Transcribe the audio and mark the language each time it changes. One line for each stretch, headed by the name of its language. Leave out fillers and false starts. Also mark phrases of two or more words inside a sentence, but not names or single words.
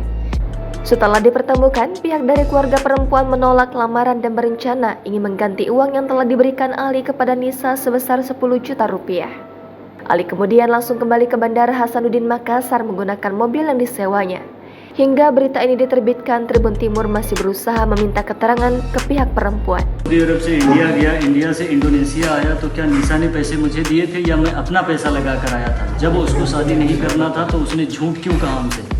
Indonesian: Setelah dipertemukan, pihak dari keluarga perempuan menolak lamaran dan berencana ingin mengganti uang yang telah diberikan Ali kepada Nisa sebesar 10 juta rupiah. Ali kemudian langsung kembali ke Bandara Hasanuddin Makassar menggunakan mobil yang disewanya. Hingga berita ini diterbitkan, Tribun Timur masih berusaha meminta keterangan ke pihak perempuan.
Hindi: सऊदी अरब से इंडिया गया, इंडिया से इंडोनेशिया आया, तो क्या निशा ने पैसे मुझे दिए थे या मैं अपना पैसा लगा कर आया था? जब उसको शादी नहीं करना था तो उसने झूठ क्यों कहा हमसे?